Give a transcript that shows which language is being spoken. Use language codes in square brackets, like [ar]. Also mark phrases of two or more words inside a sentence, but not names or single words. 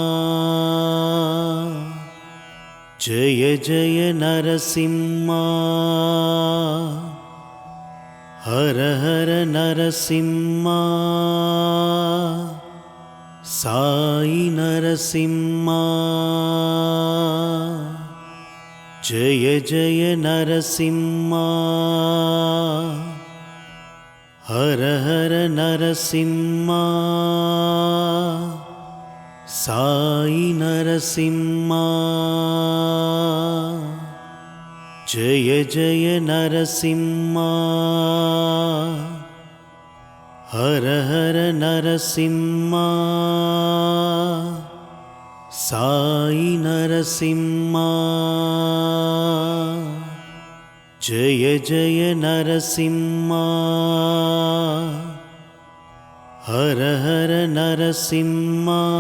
[ta] ஜெய ஜெய நரசிம்மா, ஹர ஹர நரசிம்மா, சாயி நரசிம்மா. ஜெய ஜெய நரசிம்மா, ஹர ஹர நரசிம்மா, [te] సాయి నరసింహా జయ జయ నరసింహా హర హర నరసింహా సాయి నరసింహా జయ జయ నరసింహా హర హర నరసింహా